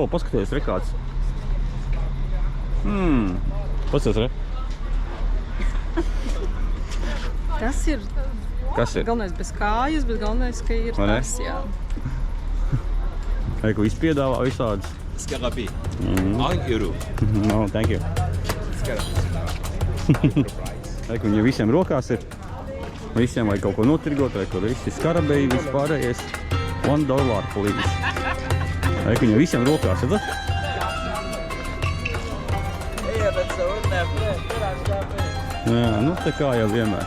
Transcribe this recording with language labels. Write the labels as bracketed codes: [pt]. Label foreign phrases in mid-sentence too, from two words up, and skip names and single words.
[lv] Paskaties, rekāds. Paskaties, re. Tas ir Kas ir? galvenais bez kājas, bet galvenais, ka ir Vai ne? tas, jā. Reku izpiedāvā visādas. [fr] Scarabée. 1 euro. [en] No, thank you. [lv] Reku, viņa visiem rokās ir. Visiem vajag kaut ko notirgot, reku, visi skarabeji, viss pārējais. [en] $1 please. [lv] Reku, viņa visiem rokās ir, da? Jā, nu tā kā jau vienmēr.